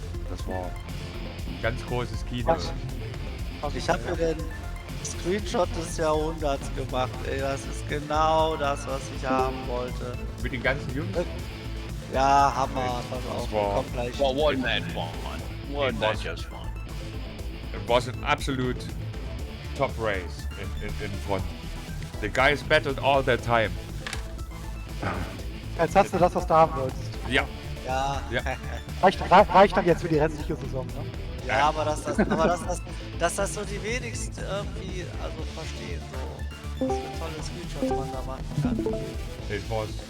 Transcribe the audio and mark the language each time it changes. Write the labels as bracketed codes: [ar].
[de] Das war ein ganz großes Kino. Ich habe mir den Screenshot des Jahrhunderts gemacht, ey, das ist genau das, was ich haben wollte. Mit den ganzen Jungs? Ja, Hammer, pass auf, kommt gleich. [en] Well, wasn't that fun? Wasn't that just fun? It was an absolute top race in front. The guys battled all the time. [de] Jetzt hast du das, was du haben wolltest. Ja. Ja. Reicht dann jetzt für die restliche Saison, ne? Ja, aber dass das so die wenigsten irgendwie verstehen, so was für tolle Screenshots man da machen kann. Ich muss.